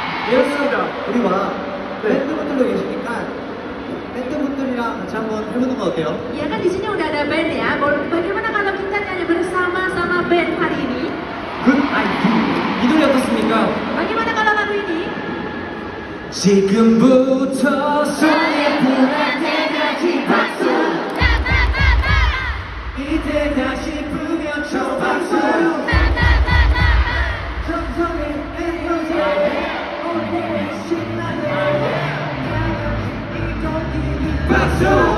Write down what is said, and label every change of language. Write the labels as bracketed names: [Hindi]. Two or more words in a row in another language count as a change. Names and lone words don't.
[Korean] 그렇습니다. 우리와 네. 밴드분들도 계시니까 밴드분들이랑 같이 한번 해보는 거 어때요? [Indonesian] Ya kan di sini udah ada band ya. Bagaimana kalau kita nyanyi bersama sama band hari ini? [Korean] 굿 아이디. 이 노래 어떻습니까? [Indonesian] Bagaimana kalau lagu ini? [Korean] 지금부터 손에 불할 때까지 박수. 이제 다시 불면 저 박수. 정성의 에너지. 오늘의 신나는 박수.